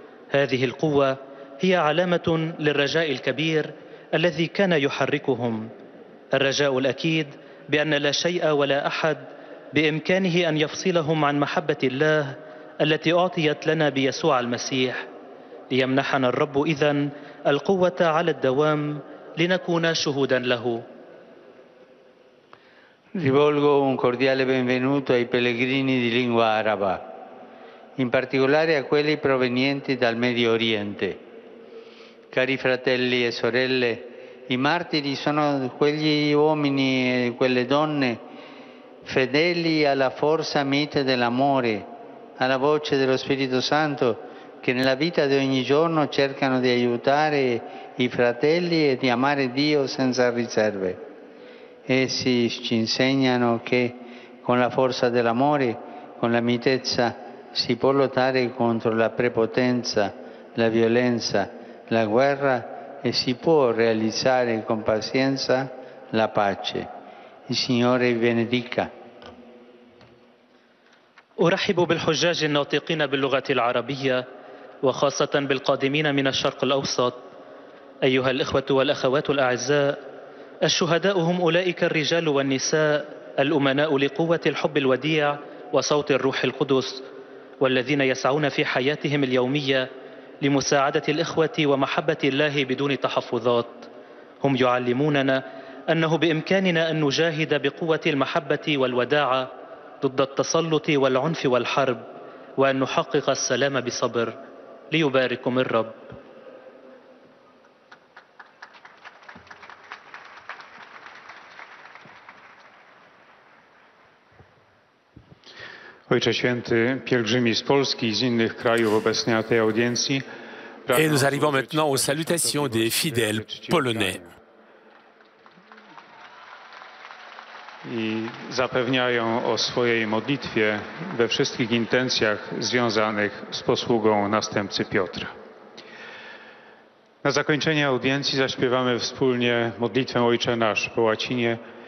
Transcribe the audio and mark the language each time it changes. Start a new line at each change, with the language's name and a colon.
Arabic: هذه القوة هي علامة للرجاء الكبير الذي كان يحركهم، الرجاء الأكيد بأن لا شيء ولا أحد بإمكانه أن يفصلهم عن محبة الله التي أعطيت لنا بيسوع المسيح. ليمنحنا الرب إذن القوة على الدوام لنكون شهودا له.
Italian: Rivolgo un cordiale benvenuto ai pellegrini di lingua araba, in particolare a quelli provenienti dal Medio Oriente. Cari fratelli e sorelle, i martiri sono quegli uomini e quelle donne fedeli alla forza mite dell'amore, alla voce dello Spirito Santo, che nella vita di ogni giorno cercano di aiutare i fratelli e di amare Dio senza riserve. Essi ci insegnano che con la forza dell'amore, con la mitezza, si può lottare contro la prepotenza, la violenza, la guerra e si può realizzare con pazienza la pace. Il Signore vi benedica.
Arabic: أرحب بالحجاج الناطقين باللغة العربية، وخاصة بالقادمين من الشرق الأوسط. أيها الإخوة والأخوات الأعزاء، الشهداء هم أولئك الرجال والنساء الأمناء لقوة الحب الوديع وصوت الروح القدس، والذين يسعون في حياتهم اليومية لمساعدة الإخوة ومحبة الله بدون تحفظات. هم يعلموننا أنه بإمكاننا أن نجاهد بقوة المحبة والوداعة ضد التسلط والعنف والحرب، وأن نحقق السلام بصبر. ليباركم الرب.
Polish: Ojcze Święty, pielgrzymi z Polski i z innych krajów obecni na tej audiencji.
French: Et nous arrivons maintenant aux salutations des fidèles polonais.
Polish: I zapewniają o swojej modlitwie we wszystkich intencjach związanych z posługą następcy Piotra. Na zakończenie audiencji zaśpiewamy wspólnie modlitwę Ojcze Nasz po łacinie.